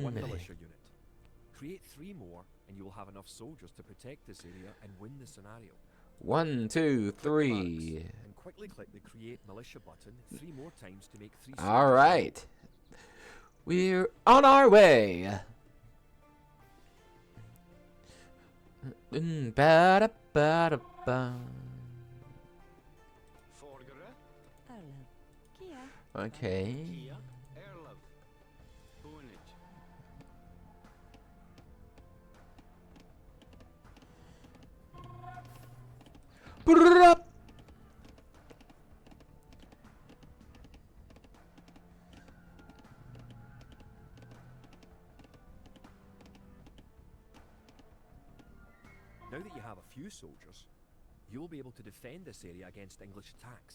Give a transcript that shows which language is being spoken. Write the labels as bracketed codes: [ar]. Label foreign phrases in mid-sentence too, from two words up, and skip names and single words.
[en] one militia unit. Create 3 more, and you will have enough soldiers to protect this area and win the scenario. 1, 2, Click the 3. barracks, and quickly click the Create Militia button 3 more times to make 3 All soldiers. right. We're on our way. Ba-da-ba-da-ba. Forgere. Erlov. Kia. Okay. Kia. Erlov. Boonage. Brrrrup. Now that you have a few soldiers, you will be able to defend this area against English attacks.